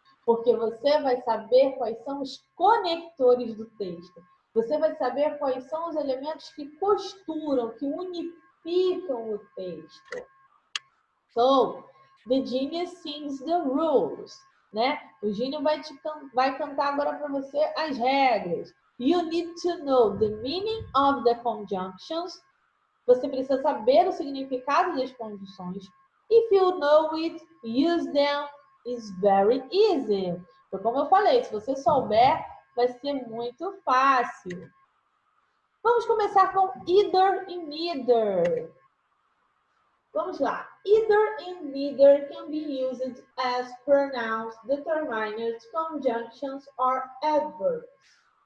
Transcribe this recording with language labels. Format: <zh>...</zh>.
<pt>Porque você vai saber quais são os conectores do texto. Você vai saber quais são os elementos que costuram, que unificam o texto.</pt> <en>So, the genius sings the rules, né?</en> <pt>O gênio vai cantar agora para você as regras.</pt> <en>You need to know the meaning of the conjunctions.</en> <pt>Você precisa saber o significado das conjunções.</pt> <en>If you know it, use them. It's very easy.</en> <pt>Então, como eu falei, se você souber, vai ser muito fácil. Vamos começar com either e neither. Vamos lá.</pt> <en>Either and neither can be used as pronouns, determinants, conjunctions, or adverbs.</en>